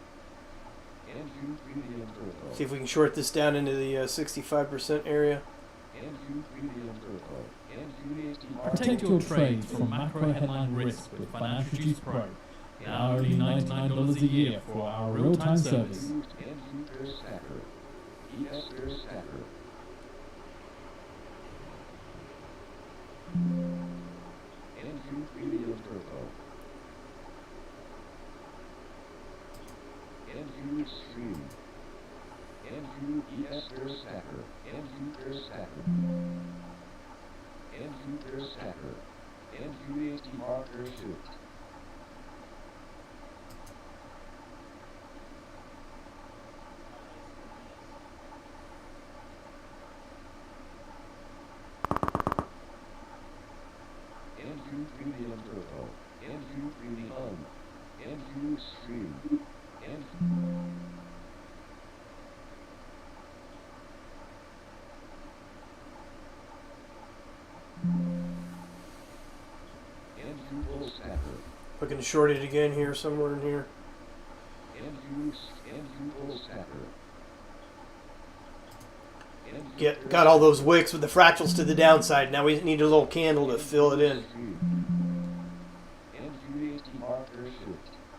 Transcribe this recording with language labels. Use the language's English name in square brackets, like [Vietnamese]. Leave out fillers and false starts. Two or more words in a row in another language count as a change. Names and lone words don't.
[English] See if we can short this down into the 65% area. Protect your trades from macro headline risk with Financial Juice Pro. Now only $99 a year for our real-time service. NU premium turbo. NU stream. NU ES per stacker. NU per stacker. NU per stacker. NUAT marker shift. NU premium turbo. NU premium. NU stream. NU full stacker. Looking to short it again here, somewhere in here. NU full stacker. Got all those wicks with the fractals to the downside. Now we need a little candle to fill it in. NUAT marker shift.